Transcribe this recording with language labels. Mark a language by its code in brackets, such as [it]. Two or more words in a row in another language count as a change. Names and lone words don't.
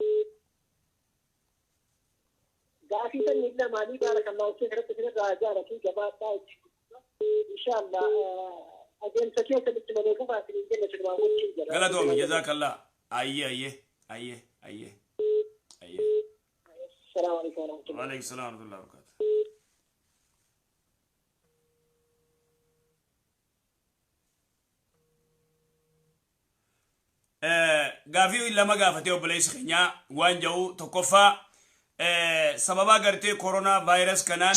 [om] Gaafii sanni illa maalii baarakallahu ta'e irratti sirraa ijaaratu gabaadhaa jechuudha. Inshallah adeemsa keessa itti madeeku baasii hin jenne sirraa wajjin jira. Galatoomi jazaakallah. Ayyee. [ar] السلام عليكم ورحمة الله. وعليكم السلام ورحمة الله وبركاته. [om] gaafii lama gaafatee obboleessa keenya waan jedhu tokkoffaa sababa gartee koronaa vaayirasii kanaan